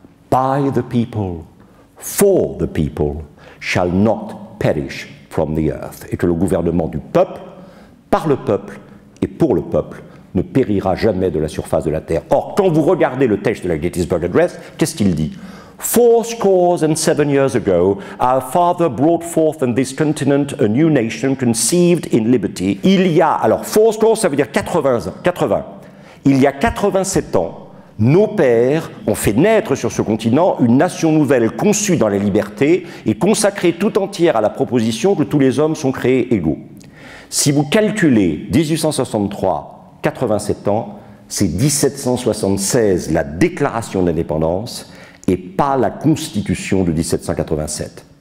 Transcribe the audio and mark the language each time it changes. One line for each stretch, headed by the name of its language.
English: by the people, for the people, shall not perish from the earth,
French: et que le gouvernement du peuple, par le peuple et pour le peuple, ne périra jamais de la surface de la terre. Or, quand vous regardez le texte de la Gettysburg Address, qu'est-ce qu'il dit?
English: 407 years ago, our father brought forth on this continent a new nation conceived in liberty.
French: Il y a, alors 400, ça veut dire 80 ans, 80. Il y a 87 ans, nos pères ont fait naître sur ce continent une nation nouvelle conçue dans la liberté et consacrée tout entière à la proposition que tous les hommes sont créés égaux. Si vous calculez 1863, 87 ans, c'est 1776, la déclaration d'indépendance, et pas la Constitution de 1787.